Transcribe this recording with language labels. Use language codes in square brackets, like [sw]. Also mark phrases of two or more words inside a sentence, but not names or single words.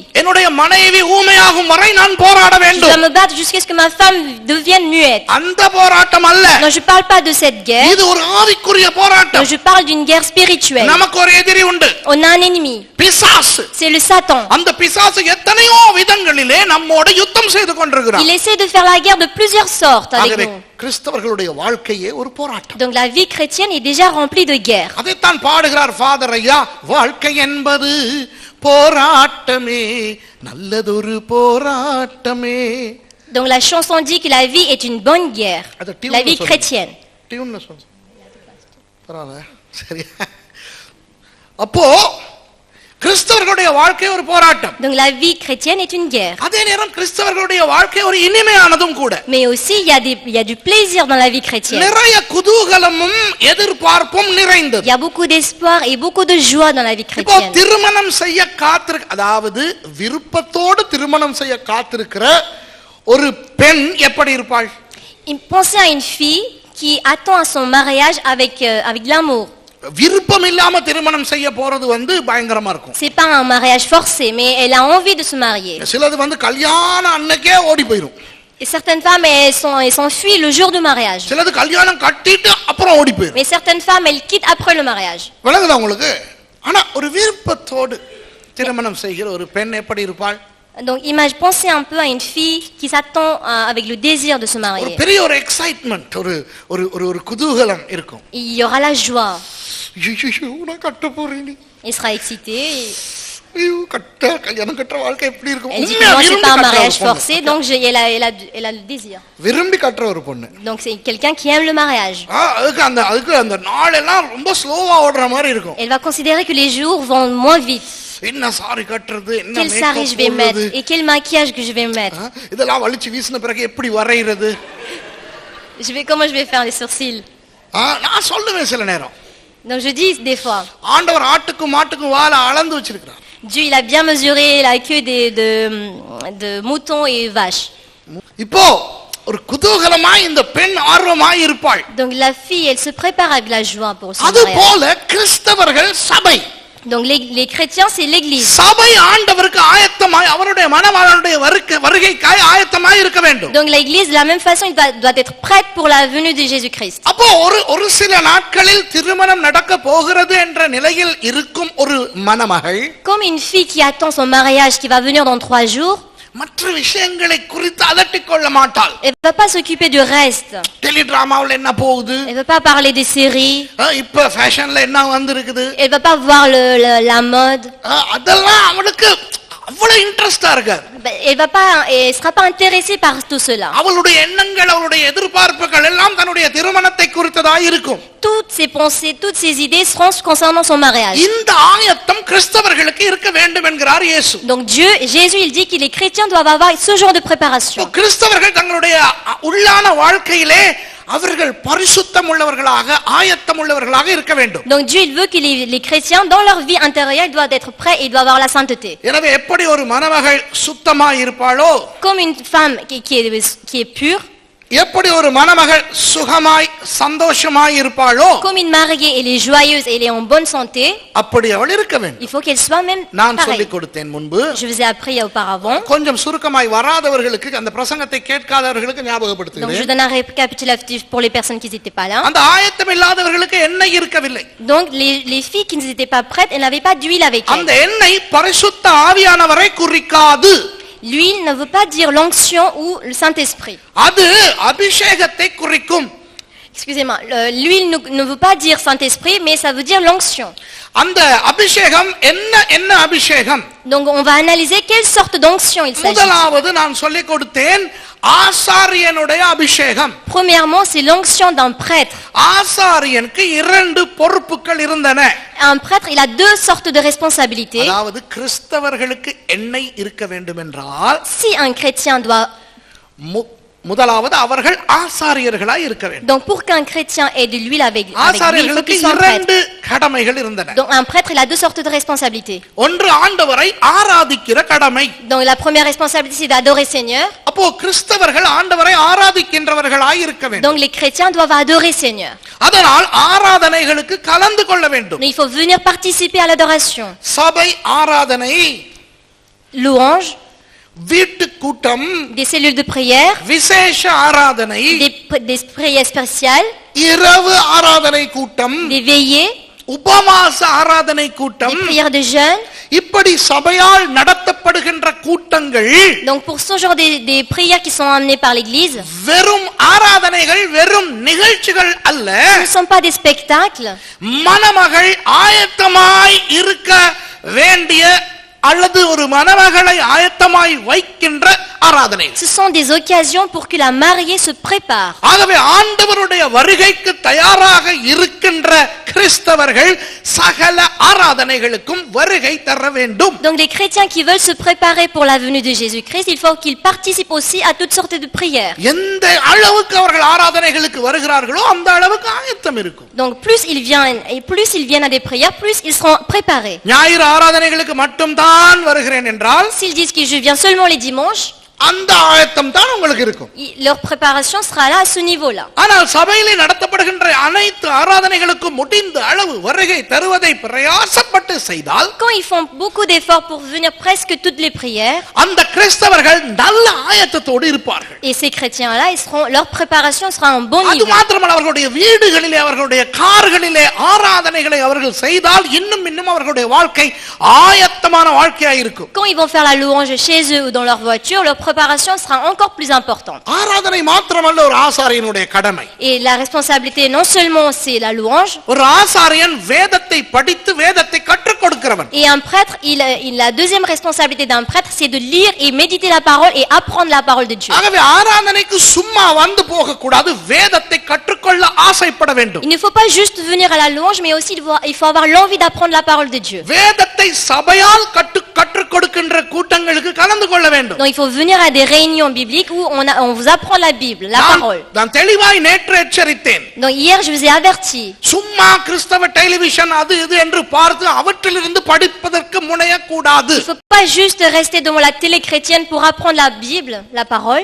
[ta] என்னுடைய மனைவி ஊமையாகும் வரை நான் போராட [fr] Je [ta] வேண்டும். [fr] dois me battre jusqu'à ce que ma femme devienne muette. [ta] அந்த போராட்டம் அல்ல. [fr] Non, je parle pas de cette guerre. [ta] இது ஒரு ஆவிக்குரிய [fr] Non, [ta] போராட்டம். [fr] je parle d'une guerre spirituelle. [ta] நமக்கு ஒரு எதிரி உண்டு, [fr] On a un ennemi. [ta] பிசாசு. [fr] C'est le Satan. [ta] அந்த பிசாசு எத்தனையோ விதங்களிலே நம்மோடு யுத்தம் செய்து கொண்டிருக்கிறான். [fr] Il essaie de faire la guerre de plusieurs sortes avec [ta] ஆகவே [fr] nous. [ta] கிறிஸ்தவர்களுடைய வாழ்க்கையே ஒரு போராட்டம். [fr] Donc la vie chrétienne est déjà remplie de guerre. [ta] அதைத்தான் பாடுகிறார் ஃபாதர் ஐயா, வாழ்க்கை என்பது போராட்டமே, நல்லதொரு போராட்டமே. [fr] Donc la chanson dit que la vie est une bonne guerre. [ta] அது டியூன்ல [fr] La vie [ta] சொல்லுங்க. [fr] chrétienne. [ta] டியூன்ல சொல்லுங்க. பரவாயில்ல, சரி. அப்போ கிறிஸ்தவர்களுடைய வாழ்க்கை ஒரு போராட்டம். [fr] Donc la vie chrétienne est une guerre. [ta] அதே நேரம் கிறிஸ்தவர்களுடைய வாழ்க்கை ஒரு இனிமையானதும் கூட. [fr] Mais aussi il y a du plaisir dans la vie chrétienne. [ta] நிறைய குதூகலமும் எதிர்பார்ப்பும் நிறைந்தது. [fr] Il y a beaucoup d'espoir et beaucoup de joie dans la vie [ta] இப்போ [fr] chrétienne. [ta] திருமணம் செய்ய அதாவது விருப்பத்தோடு திருமணம் செய்ய காத்திருக்கிற ஒரு பெண் எப்படி இருப்பாள்? [fr] Pensez à une fille qui attend à son mariage avec de l'amour. [ta] விருப்பம் இல்லாம திருமணம் செய்ய போறது பயங்கரமா இருக்கும். [fr] C'est pas un mariage forcé, mais elle a envie de se marier. [ta] சிலது கல்யாண அன்னைக்கே ஓடி போயிடும். [fr] Et certaines femmes elles s'enfuient le jour du mariage. [ta] சிலது கல்யாணம் கட்டிட்டு அப்புறம் ஓடி போயிடும். [fr] Mais certaines femmes elles quittent après le mariage. [ta] விளங்குதா உங்களுக்கு? ஆனா ஒரு விருப்பத்தோடு திருமணம் செய்கிற ஒரு பெண் எப்படி இருப்பாள்? [fr] Donc pensez un peu à une fille qui s'attend avec le désir de se marier. [ta] ஒரு பெரிய ஒரு எக்ஸைட்மென்ட், ஒரு குதூகலம் இருக்கும். [fr] Il y aura la joie. [ta] நான் கட்ட போறேன். [fr] Elle sera excitée. [ta] கல்யாணம் கட்ட வாழ்க்கை எப்படி இருக்கும்? [fr] Elle dit que moi c'est pas un mariage forcé, donc elle a le désir. [ta] விரும்பி கட்டுற ஒரு பொண்ணு. [fr] Donc c'est quelqu'un qui aime le mariage. [ta] அதுக்கு அந்த நாள் எல்லாம் ரொம்ப ஸ்லோவா ஓடுற மாதிரி இருக்கும். [fr] Elle va considérer que les jours vont moins vite. [ta] என்ன சாரி கட்டறது, என்ன [fr] Quel sari je vais mettre et quel maquillage que je vais mettre. [ta] இதெல்லாம் வலிச்சு வீசின பிறகு எப்படி வரையிறது? [fr] Comment je vais faire les sourcils? [ta] நான் சொல்லுவேன் சில நேரம். [fr] Donc je dis des fois. [ta] ஆண்டவர் ஆட்டுக்கும் மாட்டுக்கும் வாலை அளந்து வச்சிருக்கார். [fr] Dieu il a bien mesuré la queue de moutons et vaches. [ta] இப்போ ஒரு குதூகலமாய் இந்த பெண் ஆர்வமாய் இருப்பாள். [fr] Donc la fille elle se prépare avec la joie pour son [ta] அது [fr] mariage. [ta] போல கிறிஸ்தவர்கள் சபை [fr] Donc les chrétiens, c'est l'église. [ta] சபை ஆண்டவருக்கு ஆயத்தமாய் அவருடைய மணவாளனுடைய வருகைக்காய் ஆயத்தமாய் இருக்க வேண்டும். [fr] Donc l'église, de la même façon, doit être prête pour la venue de Jésus-Christ. [ta] அப்போ ஒரு சில நாட்களில் திருமணம் நடக்க போகிறது என்ற நிலையில் இருக்கும் ஒரு மணமகள், [fr] Comme une fille qui attend son mariage qui va venir dans 3 jours, [ta] மற்ற விஷயங்களை குறித்து அலட்டிக் கொள்ள மாட்டாள். [fr] elle ne va pas s'occuper du reste. [ta] டெலிடிராமாவில் என்ன போகுது, [fr] Elle ne va pas parler des séries. [ta] இப்ப ஃபேஷன்ல என்ன வந்திருக்குது, [fr] Elle ne va pas voir la mode. [ta] அதெல்லாம் அவளுக்கு அவ்வளவு இன்ட்ரெஸ்டா இருக்காது. [fr] Elle sera pas intéressée par tout cela. [ta] அவளுடைய எண்ணங்கள் அவளுடைய எதிர்பார்ப்புகள் எல்லாம் தன்னுடைய திருமணத்தை குறித்ததாக இருக்கும். [fr] Toutes ses pensées, toutes ses idées seront concernant son mariage. [ta] இந்த ஆயத்தம் கிறிஸ்தவர்களுக்கு இருக்க வேண்டும் என்கிறார் இயேசு. [fr] Donc Jésus, il dit que les chrétiens doivent avoir ce genre de préparation. [ta] கிறிஸ்தவர்கள் தங்களுடைய உள்ளான வாழ்க்கையிலே அவர்கள் பரிசுத்தம் உள்ளவர்களாக ஆயத்தம் உள்ளவர்களாக இருக்க வேண்டும். [fr] Donc Dieu, il veut que les chrétiens dans leur vie intérieure, ils doivent être prêts et ils doivent avoir la sainteté. [ta] எனவே எப்படி ஒரு மணமகள் சுத்தமாய் இருப்பாளோ, [fr] Comme une femme qui est pure, [ta] எப்படி ஒரு மணமகள் சுகமாய் சந்தோஷமாய் இருப்பாளோ, [fr] comme une mariée, elle est joyeuse et elle est en bonne santé, [ta] அப்படி அவள் இருக்க வேண்டும். [fr] il faut qu'elle soit même [ta] நான் [fr] pareille. [ta] சொல்லிக் கொடுத்தேன் முன்பு. [fr] Je vous ai appris auparavant. [ta] கொஞ்சம் சுருக்கமாய் வராதவர்களுக்கு, அந்த பிரசங்கத்தை கேட்காதவர்களுக்கு [fr] Donc je [ta] ஞாபகப்படுத்துகிறேன். [fr] donne un récapitulatif pour les personnes qui n'étaient pas là. [ta] அந்த ஆயத்தம் இல்லாதவர்களுக்கு எண்ணெய் இருக்கவில்லை. [fr] Donc les filles qui n'étaient pas prêtes, elles n'avaient pas d'huile avec [ta] அந்த [fr] elles. [ta] எண்ணெய் பரிசுத்த ஆவியானவரை குறிக்காது. [fr] L'huile ne veut pas dire l'onction ou le Saint-Esprit. [ta] அது அபிஷேகத்தை குறிக்கும். [fr] Excusez-moi, l'huile ne veut pas dire Saint-Esprit, mais ça veut dire l'onction. [ta] அந்த அபிஷேகம் என்ன அபிஷேகம்? [fr] Donc on va analyser quelle sorte d'onction il s'agit. [ta] முதலாவது நான் சொல்லிக் கொடுத்தேன், ஆசாரியனுடைய அபிஷேகம். [fr] Premièrement, c'est l'onction d'un prêtre. [ta] ஆசாரியனுக்கு 2 பொறுப்புகள் இருந்தன. [fr] Un prêtre, il a 2 sortes de responsabilités. [ta] அதாவது கிறிஸ்தவர்களுக்கு எண்ணெய் இருக்க வேண்டும் என்றால், [fr] Si un chrétien doit... [ta] முதலாவது அவர்கள் ஆசாரியர்களாய் இருக்க வேண்டும். [fr] Donc pour qu'un chrétien ait de l'huile avec lui, il faut [ta] ஆசாரியர்களுக்கு [fr] qu'il soit un [ta] 2 [fr] prêtre. [ta] கடமைகள் இருந்தன. [fr] Donc un prêtre, il a 2 sortes de responsabilités. [ta] ஒன்று ஆண்டவரை ஆராதிக்கிற கடமை. [fr] Donc la première responsabilité, c'est d'adorer Seigneur. [ta] அப்போ கிறிஸ்தவர்கள் ஆண்டவரை ஆராதிக்கின்றவர்களாய் இருக்க வேண்டும். [fr] Donc les chrétiens doivent adorer Seigneur. [ta] அதனால் ஆராதனைகளுக்கு கலந்து கொள்ள வேண்டும். [fr] Donc il faut venir participer à l'adoration. [ta] சபை ஆராதனை, [fr] Louange, [ta] வீட்டு கூட்டம், [fr] des cellules de prière, [ta] விசேஷ ஆராதனை, [fr] des prières spéciales, [ta] இரவு ஆராதனை கூட்டம், [fr] des veillées, [ta] உபவாச ஆராதனை கூட்டம், [fr] des prières de jeûne. [ta] இப்படி சபையால் நடத்தப்படுகின்ற கூட்டங்கள் [fr] Donc pour ce genre des prières qui sont amenées par l'église, [ta] வெறும் ஆராதனைகள், வெறும் நிகழ்ச்சிகள் அல்ல. [fr] ce ne sont pas des spectacles. [ta] மணமகள் ஆயத்தமாய் இருக்க வேண்டிய அல்லது ஒரு மணமகளை ஆயத்தமாய் வைக்கின்ற ஆராதனை. [fr] Ce sont des occasions pour que la mariée se prépare. [ta] ஆகவே ஆண்டவருடைய வருகைக்கு தயாராக இருக்கின்ற கிறிஸ்தவர்கள் சகல ஆராதனைகளுக்கும் வருகை தர வேண்டும். [fr] Donc les chrétiens qui veulent se préparer pour la venue de Jésus-Christ, il faut qu'ils participent aussi à toutes sortes de prières. [ta] எந்த அளவுக்கு அவர்கள் ஆராதனைகளுக்கு வருகிறார்களோ அந்த அளவுக்கு ஆயத்தம் இருக்கும். [fr] Donc plus ils viennent à des prières, plus ils seront préparés. [ta] ஞாயிறு ஆராதனைகளுக்கு மட்டும் தான் வருகிறேன் என்றால், [fr] S'ils disent que je viens seulement les dimanches, [ta] அந்த ஆயத்தம் தான் உங்களுக்கு இருக்கும். [fr] leur préparation sera là à ce niveau-là. [ta] ஆனால் சபையிலே நடத்தப்படுகின்ற அனைத்து ஆராதனைகளுக்கும் முடிந்த அளவு வருகை தருவதை பிரயாசப்பட்டு செய்தால், [fr] Quand ils font beaucoup d'efforts pour venir presque toutes les prières, [ta] அந்த கிறிஸ்தவர்கள் நல்ல ஆயத்தத்தோடு இருப்பார்கள். [fr] et ces chrétiens-là, leur préparation sera en bon [ta] அது [fr] niveau. [ta] மாத்திரமல்ல, அவர்களுடைய வீடுகளிலே அவர்களுடைய கார்களிலே ஆராதனைகளை அவர்கள் செய்தால் இன்னும் அவர்களுடைய வாழ்க்கை ஆயத்தமான வாழ்க்கையாக இருக்கும். [fr] Quand ils vont faire la louange chez eux ou dans leur voiture, leur préparation sera encore plus importante. [ta] ஆராதனை மாத்திரமல்ல ஒரு ஆசாரியனுடைய கடமை. [fr] Et la responsabilité, non seulement c'est la louange, [ta] ஒரு ஆசாரியன் வேதத்தை படித்து வேதத்தை கற்றுக் கொடுக்கிறவன். [fr] et un prêtre, la deuxième responsabilité d'un prêtre, c'est de lire et méditer la parole et apprendre la parole de Dieu. [ta] ஆகவே ஆராதனைக்கு சும்மா வந்து போக கூடாது, வேதத்தை கற்றுக்கொள்ள ஆசைப்பட வேண்டும். [fr] Il ne faut pas juste venir à la louange, mais aussi il faut avoir l'envie d'apprendre la parole de Dieu. [ta] வேதத்தை சபையால் கற்றுக் கொடுக்கின்ற கூட்டங்களுக்கு கலந்து கொள்ள வேண்டும். [fr] Donc il faut venir à des réunions bibliques où on vous apprend la Bible, la parole. [ta] நான் தெளிவாய் நேற்று எச்சரித்தேன். [fr] Donc hier je vous ai averti. [ta] சும்மா கிறிஸ்தவ டெலிவிஷன் அது இது என்று பார்த்து அவற்றிலிருந்து படிப்பதற்கு முனையக்கூடாது. [fr] Il ne faut pas juste rester devant la télé chrétienne pour apprendre la Bible, la parole.